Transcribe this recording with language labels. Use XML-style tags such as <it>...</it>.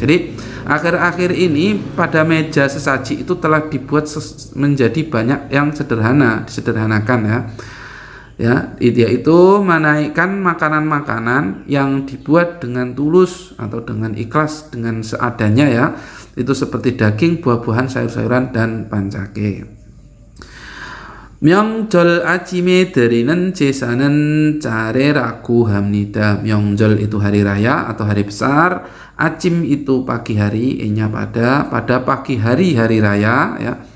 <id>Jadi akhir-akhir ini pada meja sesaji itu telah dibuat menjadi banyak yang sederhana, disederhanakan ya. Ya, yaitu menaikkan makanan-makanan yang dibuat dengan tulus atau dengan ikhlas, dengan seadanya ya. Itu seperti daging, buah-buahan, sayur-sayuran dan pancake.</id> <ko>명절 아침에 드리는 제사는 짜레라고 합니다.</ko> <id>명절 itu hari raya atau hari besar. Acim itu pagi hari, nya pada pagi hari raya ya.</id>